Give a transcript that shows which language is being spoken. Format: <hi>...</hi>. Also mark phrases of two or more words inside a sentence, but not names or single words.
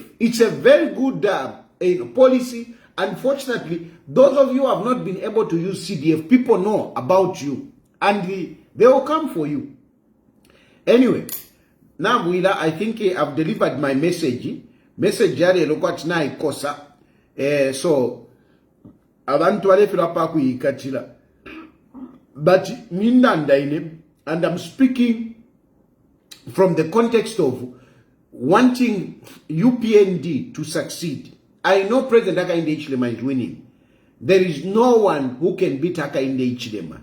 <en>It's a very good policy. Unfortunately, those of you who have not been able to use CDF, people know about you. And they will come for you. Anyway, now, Wila, I think I've delivered my message.</en> <bem>Message yale lokwati na ikosa. So, abantu walefera pa kuyikatira.</bem> <en>But and I'm speaking from the context of wanting UPND to succeed. I know President Hakainde Hichilema is winning. There is no one who can beat Hakainde Hichilema.</en>